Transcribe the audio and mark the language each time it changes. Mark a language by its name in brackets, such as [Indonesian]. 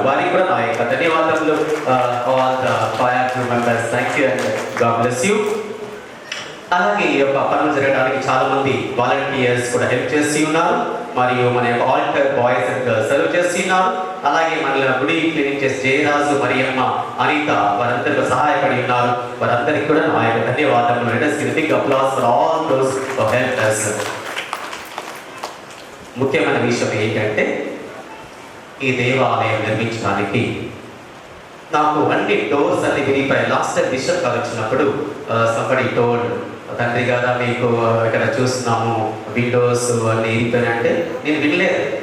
[Telugu] వారికి కూడా నా యొక్క ధన్యవాదములు. [English] All the choir members, thank you and God bless you. [Telugu] అలాగే ఈ యొక్క పనులు జరగడానికి చాలా మంది వాలంటీర్స్ కూడా హెల్ప్ చేసి ఉన్నారు. మరియు మన యొక్క alter boys and girls serve చేసి ఉన్నారు. అలాగే మన గుడి క్లీనింగ్ చేసి జయరాజు, మరియమ్మ, అనిత వారందరికీ సహాయపడి ఉన్నారు. వారందరికీ కూడా నా యొక్క ధన్యవాదములు. [English] Let us give a big applause for all those who helped us. [Telugu] ముఖ్యమైన విషయం ఏంటంటే ఈ దేవాలయం నిర్మించడానికి నాకు అన్ని డోర్స్ అన్ని విరిగిపోయాయి. లాస్ట్ టైం బిషప్ గారు వచ్చినప్పుడు [English] somebody told, [Telugu] తండ్రి గారు మీకు ఇక్కడ చూస్తున్నాము విండోస్ అన్ని విరిగిపోయినంటే నేను వినలేదు.